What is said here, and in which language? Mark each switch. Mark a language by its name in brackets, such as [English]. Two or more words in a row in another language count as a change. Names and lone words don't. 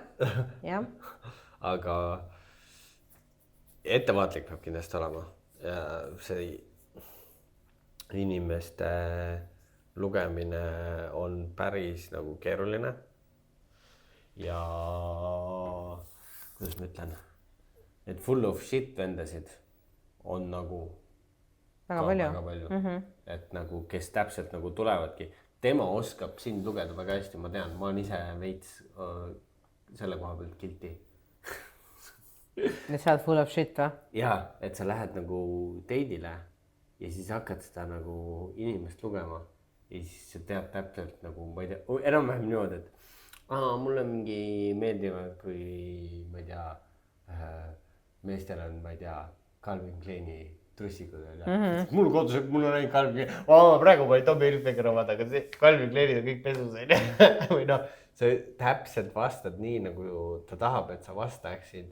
[Estonian] aga ettevaatlik peab kindlasti olema ja see inimeste lugemine on päris nagu keeruline ja kuidas ma ütlen, et [English] full of shit [Estonian] vendasid on nagu väga palju. et nagu kes täpselt nagu tulevadki, tema oskab sind lugeda väga hästi, ma tean, ma olen ise veits selle koha pealt guilty. et sa oled [English] full of shit [Estonian] või? jaa, et sa lähed nagu date'ile ja siis hakkad seda nagu inimest lugema ja siis sa tead täpselt nagu, ma ei tea, enam-vähem niimoodi, et mulle mingi meeldivad, kui ma ei tea, meestel on, ma ei tea, Calvin Kleini trussikud mul kodus, mul on ainult Calvin Klein, praegu ma ei Tommy Hilfiger omad, aga see Calvin Kleinid on kõik pesus või noh, sa täpselt vastad nii, nagu ta tahab, et sa vastaksid.